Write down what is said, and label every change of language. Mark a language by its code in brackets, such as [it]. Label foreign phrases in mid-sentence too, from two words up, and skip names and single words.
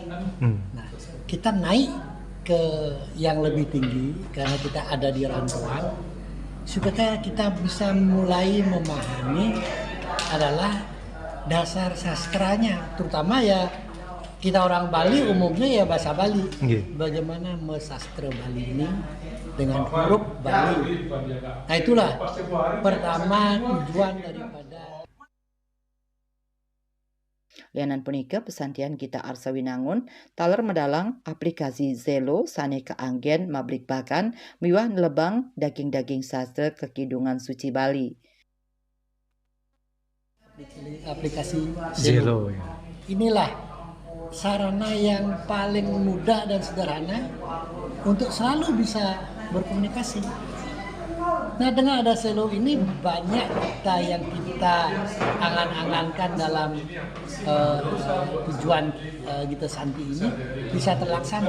[id] Nah, kita naik ke yang lebih tinggi karena kita ada di rantauan, supaya kita bisa mulai memahami adalah dasar sastranya, terutama ya kita orang Bali umumnya ya bahasa Bali. Bagaimana mesastra Bali ini dengan huruf Bali. Nah itulah pertama tujuan daripada [ban] Lianan punika pesantian Gita Arsewinangun taler medalang aplikasi Zelo sane keanggen mablik bakan miwah nelebang daging-daging sastra kekidungan suci Bali. [id] aplikasi Zelo. Inilah sarana yang paling mudah dan sederhana untuk selalu bisa berkomunikasi. Nah, dengan ada Zelo ini banyak kata yang kita angan-angankan dalam tujuan Gita Santi ini bisa terlaksana.